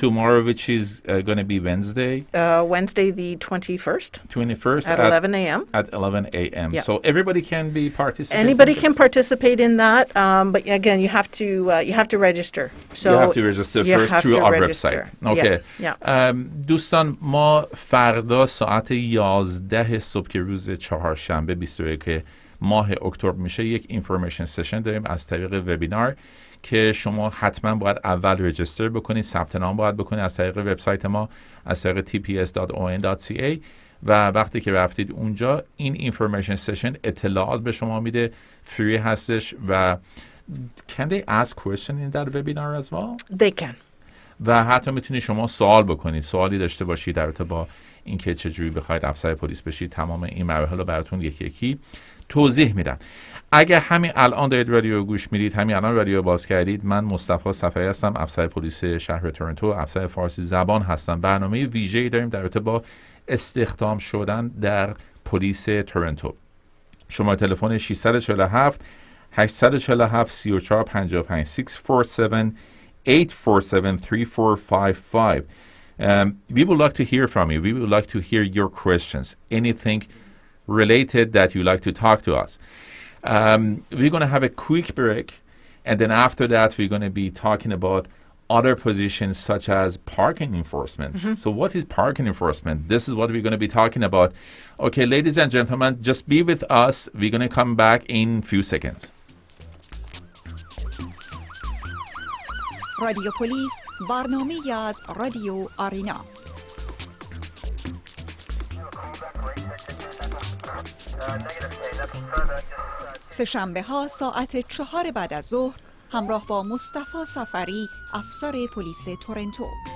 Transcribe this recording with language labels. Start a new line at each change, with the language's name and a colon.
English: Tomorrow, which is going to be Wednesday? Wednesday the 21st. 21st. At 11 a.m. At 11 a.m. Yep. So everybody can be participating? Anybody can participate in that, but again, you have to register. So you have to register first through our website. Okay.
Persian: دوستان، ما فردا ساعت 11 صبح که روز چهارشنبه 21 ماه اکتبر میشه یک اینفورمیشن سشن داریم از طریق وبینار که شما حتما باید اول رجیستر بکنید، ثبت نام باید بکنید از طریق وبسایت ما، از طریق tps.on.ca، و وقتی که رفتید اونجا این اینفورمیشن سشن اطلاعات به شما میده، فری هستش.
English: و can they ask question in that webinar as well? They can.
Persian: و حتی میتونید شما سوال بکنید، سوالی داشته باشید در رابطه با اینکه چجوری بخواید افسر پلیس بشید. تمام این مراحل رو براتون یکی یکی توضیح میدم. اگر همین الان دارید رادیو گوش میدید، همین الان رادیو باز کردید، من مصطفی صفری هستم، افسر پلیس شهر تورنتو، افسر فارسی زبان هستم. برنامه ویژه‌ای داریم در رابطه با استخدام شدن در پلیس تورنتو. شماره تلفن 647 847 3455 647 847 3455.
English: We would like to hear from you. We would like to hear your questions. Anything related that you'd like to talk to us. We're going to have a quick break, and then after that we're going to be talking about other positions such as parking enforcement. Mm-hmm. So what is parking enforcement? This is what we're going to be talking about. Okay, ladies and gentlemen, just be with us. We're going to come back in a few seconds.
Persian: رادیو پلیس، برنامه‌ای از رادیو آرینا. سه‌شنبه ها ساعت 4 بعد از ظهر همراه با مصطفی صفری، افسر پلیس تورنتو.